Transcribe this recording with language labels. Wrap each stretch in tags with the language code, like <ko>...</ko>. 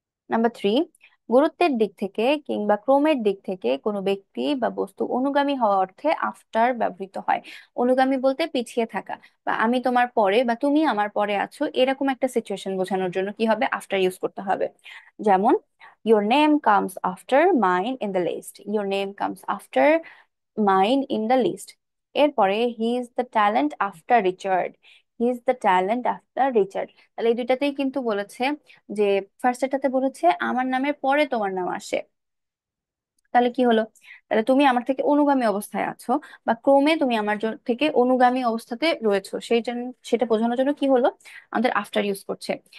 <bn>Number three, গুরুত্বের দিক থেকে কিংবা ক্রমের দিক থেকে কোনো ব্যক্তি বা বস্তু অনুগামী হওয়া অর্থে আফটার ব্যবহৃত হয়। অনুগামী বলতে পিছিয়ে থাকা, বা আমি তোমার পরে বা তুমি আমার পরে আছো, এরকম একটা সিচুয়েশন বোঝানোর জন্য কি হবে, আফটার ইউজ করতে হবে। যেমন,</bn> <en>your name comes after mine in the list, your name comes after mine in the list।</en> <bn>এরপরে,</bn> <en>he is the talent after Richard, he is the talent after Richard।</en> <bn>তাহলে এই দুইটাতেই কিন্তু বলেছে যে, ফার্স্ট এটাতে বলেছে আমার নামের পরে তোমার নাম আসে। তাহলে কি হলো, তাহলে তুমি আমার থেকে অনুগামী অবস্থায় আছো, বা ক্রমে তুমি আমার থেকে অনুগামী অবস্থাতে রয়েছো, সেই জন্য সেটা বোঝানোর জন্য কি হলো, আমাদের আফটার ইউজ করছে।</bn>